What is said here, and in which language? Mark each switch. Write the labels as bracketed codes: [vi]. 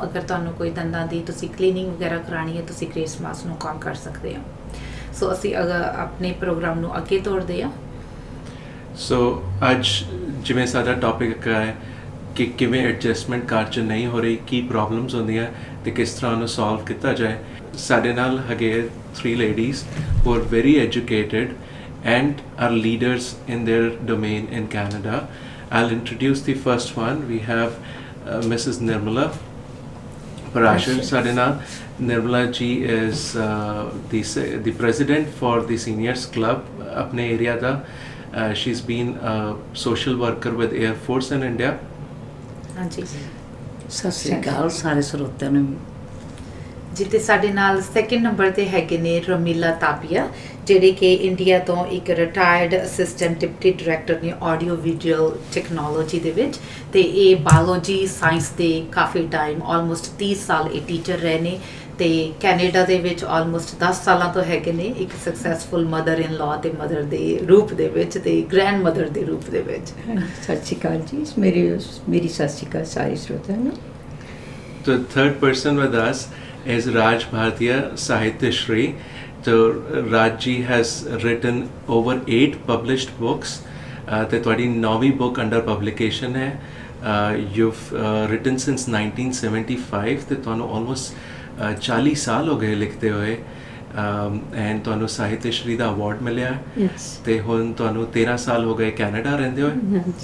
[pa] ਅਗਰ ਤੁਹਾਨੂੰ ਕੋਈ ਦੰਦਾਂ ਦੀ ਤੁਸੀਂ ਕਲੀਨਿੰਗ ਵਗੈਰਾ ਕਰਾਉਣੀ ਹੈ ਤੁਸੀਂ ਗ੍ਰੇਟ ਸਮਾਈਲਸ ਨੂੰ ਕਾਲ ਕਰ ਸਕਦੇ ਹੋ। ਸੋ ਅਸੀਂ ਆਪਣੇ ਪ੍ਰੋਗਰਾਮ ਨੂੰ ਅੱਗੇ ਤੋਰਦੇ ਹਾਂ। ਸੋ ਅੱਜ ਜਿਵੇਂ ਸਾਡਾ ਟੌਪਿਕ ਹੈ ਕਿ ਕਿਵੇਂ ਐਡਜਸਟਮੈਂਟ ਘਰ 'ਚ ਨਹੀਂ ਹੋ ਰਹੀ, ਕੀ ਪ੍ਰੋਬਲਮਸ ਹੁੰਦੀਆਂ ਤੇ ਕਿਸ ਤਰ੍ਹਾਂ ਉਹਨੂੰ ਸੋਲਵ ਕੀਤਾ ਜਾਏ। ਸਾਡੇ ਨਾਲ ਹੈਗੇ [en] 3 ladies who are very educated and are leaders in their domain in Canada. I'll introduce the first one. We have Mrs. Nirmala Parashar. [pa] ਸਾਡੇ ਨਾਲ [en] Nirmala ji is the president for the seniors club [pa] ਆਪਣੇ area ਦਾ। [en] She's been a social worker with Air Force in India. [pa] ਹਾਂਜੀ, ਸਤਿ ਸ਼੍ਰੀ ਅਕਾਲ ਸਾਰੇ ਸਰੋਤਿਆਂ ਨੂੰ। ਜਿੱਤੇ ਸਾਡੇ ਨਾਲ ਸੈਕਿੰਡ ਨੰਬਰ ਤੇ ਹੈਗੇ ਨੇ ਰਮੀਲਾ ਤਾਪੀਆ, ਜਿਹੜੇ ਕਿ ਇੰਡੀਆ ਤੋਂ ਇੱਕ ਰਿਟਾਇਰਡ ਅਸਿਸਟੈਂਟ ਡਿਪਟੀ ਡਾਇਰੈਕਟਰ ਨੇ ਆਡੀਓ ਵਿਜ਼ੂਅਲ ਟੈਕਨੋਲੋਜੀ ਦੇ ਵਿੱਚ। ਤੇ ਇਹ ਬਾਇਓਲੋਜੀ ਸਾਇੰਸ ਦੇ ਕਾਫੀ ਟਾਈਮ ਆਲਮੋਸਟ 30 ਸਾਲ ਇਹ ਟੀਚਰ ਰਹੇ ਨੇ ਤੇ ਕੈਨੇਡਾ ਦੇ ਵਿੱਚ ਆਲਮੋਸਟ 10 ਸਾਲਾਂ ਤੋਂ ਹੈਗੇ ਨੇ ਇੱਕ ਸਕਸੈਸਫੁਲ ਮਦਰ ਇਨ ਲਾਅ ਤੇ ਮਦਰ ਦੇ ਰੂਪ ਦੇ ਵਿੱਚ ਤੇ ਗ੍ਰੈਂਡ ਮਦਰ ਦੇ ਰੂਪ ਦੇ ਵਿੱਚ। ਸਤਿ ਸ਼੍ਰੀ ਅਕਾਲ ਜੀ, ਮੇਰੀ ਸਤਿ ਸ਼੍ਰੀ ਅਕਾਲ ਸਾਰੇ ਸਰੋਤਿਆਂ ਨੂੰ। [en] The third person with us is Raj Bhartiya Sahitya Shri. So Raj ji has written over 8 published books. [pa] ਤੇ ਤੁਹਾਡੀ 9ਵੀਂ [en] book under publication [pa] ਹੈ। [en] You've written since 1975 [pa] ਤੇ ਤੁਹਾਨੂੰ almost 40 ਸਾਲ ਹੋ ਗਏ ਲਿਖਦੇ ਹੋਏ। ਐਂਡ ਤੁਹਾਨੂੰ ਸਾਹਿਤਯ ਸ਼੍ਰੀ ਦਾ ਅਵਾਰਡ ਮਿਲਿਆ ਤੇ ਹੁਣ ਤੁਹਾਨੂੰ 13 ਸਾਲ ਹੋ ਗਏ ਕੈਨੇਡਾ ਰਹਿੰਦੇ ਹੋਏ।